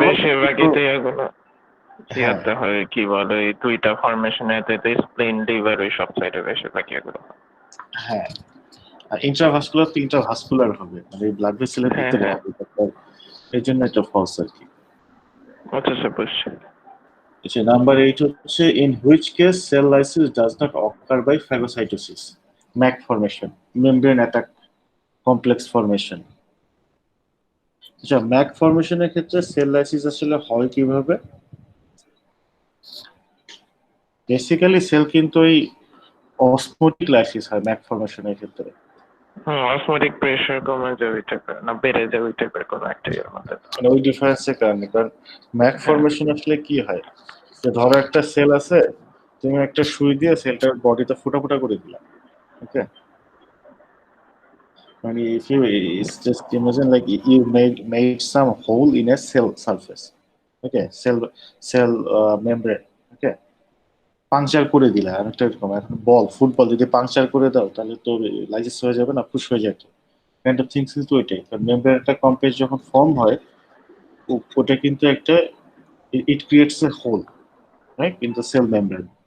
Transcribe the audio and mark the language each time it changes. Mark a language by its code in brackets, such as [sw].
[bn] বেশিরভাগই এগুলো ইয়াতে হয়, কি বলে এই দুইটা ফরমেশনে, স্প্লিন লিভার ওই সব সাইডে বেশিরভাগই এগুলো। হ্যাঁ, আর ইন্ট্রাভাস্কুলার তো ইন্ট্রাভাস্কুলার হবে, মানে ব্লাড ভেসেলের ভিতরে হবে, এই জন্য এটা ফলস আর কি। আচ্ছা স্যার, বুঝছি। আচ্ছা, নাম্বার 8 হচ্ছে [en] in which case cell lysis does not occur by phagocytosis, MAC formation, membrane attack complex formation। [bn] আচ্ছা, MAC ফরমেশনের ক্ষেত্রে সেল লাইসিস আসলে হয় কিভাবে? বেসিক্যালি সেল কিন্তু এই অসমোটিক লাইসিস হয় MAC ফরমেশনের ক্ষেত্রে। অসমোটিক প্রেসার কমে যায় ওই টাইপের, না বেড়ে যায় ওই টাইপের কোনো একটা এর মধ্যে, মানে ওই ডিফারেন্সের কারণে। কারণ MAC ফরমেশন আসলে কি হয়, যে ধরো একটা সেল আছে, তুমি একটা সুই দিয়ে সেলটার বডিতে ফুটা করে দিলা, ওকে। [en] মানে if you just imagine like you made some hole in a cell surface, okay, cell membrane, okay, [bn] puncture করে দিলা, অনেকটা এরকম। এখন ফুটবল যদি পাংচার করে দাও তাহলে তো লাইসিস হয়ে যাবে না, ফুস হয়ে যায়। [en] kind of things [bn] কিন্তু ওইটাই। কারণ মেমব্রেন একটা কমপ্লেক্স যখন ফর্ম হয়, ওটা কিন্তু একটা [en] It creates a hole, right, in the cell membrane.